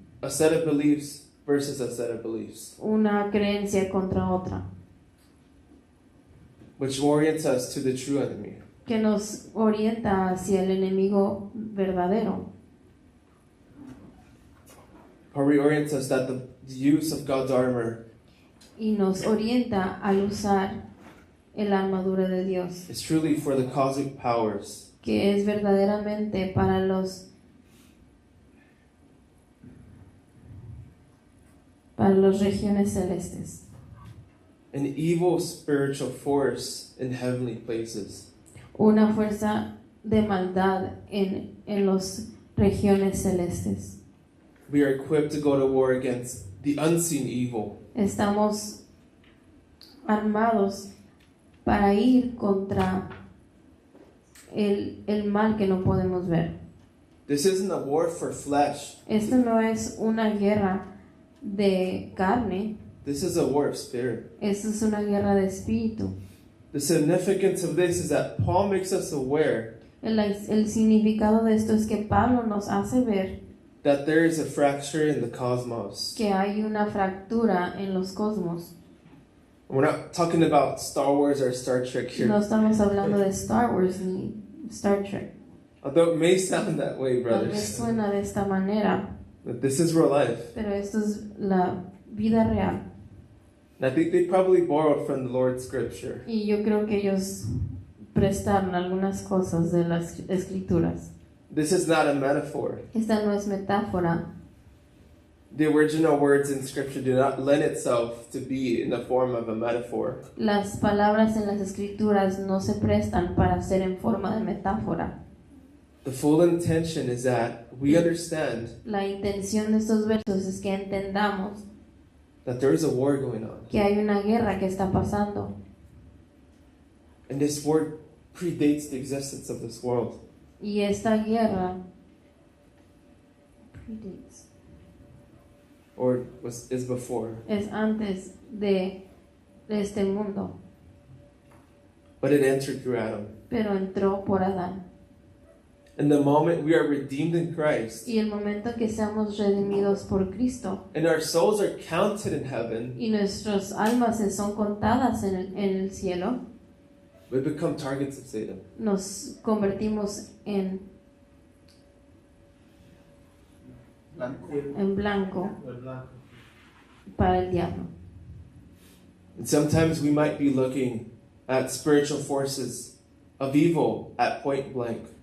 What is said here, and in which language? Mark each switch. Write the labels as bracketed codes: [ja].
[en] A set of beliefs versus a set of beliefs. [es] una creencia contra otra, [en] Which orients us to the true enemy. [es] que nos orienta hacia el enemigo verdadero, [en] Or reorients us that the use of God's armor [es] y nos orienta al usar el armadura de Dios, [en] is truly for the cosmic powers [es] que es verdaderamente para las regiones celestes, [en] an evil spiritual force in heavenly places. [es] una fuerza de maldad en las regiones celestes. [en] We are equipped to go to war against the unseen evil. [es] Estamos armados para ir contra el mal que no podemos ver. [en] This isn't a war for flesh. [es] Esto no es una guerra de carne, [en] This is a war of spirit. [es] esto es una guerra de espíritu. [en] The significance of this is that Paul makes us aware [es] El significado de esto es que Pablo nos hace ver [en] that there is a fracture in the cosmos. [es] que hay una fractura en los cosmos. [en] We're not talking about Star Wars or Star Trek here. [es] No estamos hablando de Star Wars ni Star Trek. [en] Although it may sound that way, [es] Tal vez [en] brothers. [es] suena de esta manera, [en] But this is real life. [es] pero esto es la vida real. [en] And I think they probably borrowed from the Lord's scripture. [es] Y yo creo que ellos prestaron algunas cosas de las escrituras. [en] This is not a metaphor. [es] Esta no es metáfora. [en] The original words in scripture do not lend itself to be in the form of a metaphor. [es] Las palabras en las escrituras no se prestan para ser en forma de metáfora. [en] The full intention is that we understand [es] La intención de estos versos es que entendamos [en] that there is a war going on. [es] que hay una guerra que está pasando. [en] And this war predates the existence of this world. [es] Y esta guerra [en] Or is before. [es] es antes de este mundo, [en] But it entered through Adam. [es] pero entró por Adán. [en] And the moment we are redeemed in Christ, [es] Y el momento que seamos redimidos por Cristo [en] and our souls are counted in heaven, [es] y nuestras almas se son contadas en el cielo, [en] we become targets of Satan. [es] nos convertimos en blanco para el diablo. [en] And sometimes we might be looking at spiritual forces of evil at point blank.